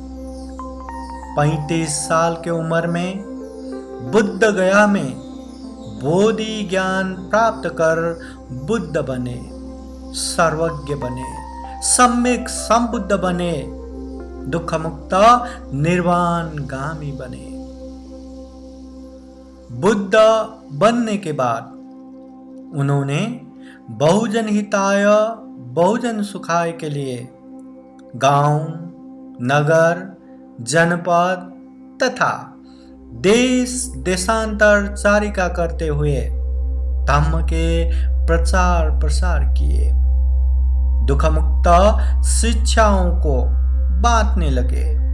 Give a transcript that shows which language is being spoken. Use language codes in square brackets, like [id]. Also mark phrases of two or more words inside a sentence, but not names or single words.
[hi] 35 साल की उम्र में बुद्ध गया में बोधि ज्ञान प्राप्त कर बुद्ध बने, सर्वज्ञ बने, सम्यक संबुद्ध बने, दुख मुक्त निर्वाणगामी बने। बुद्ध बनने के बाद उन्होंने [pi] बहुजन हिताय बहुजन सुखाय [hi] के लिए गांव, नगर, जनपद तथा देश देशांतर चारिका करते हुए धम्म के प्रचार प्रसार किए। दुख मुक्त शिक्षाओं को बांटने लगे।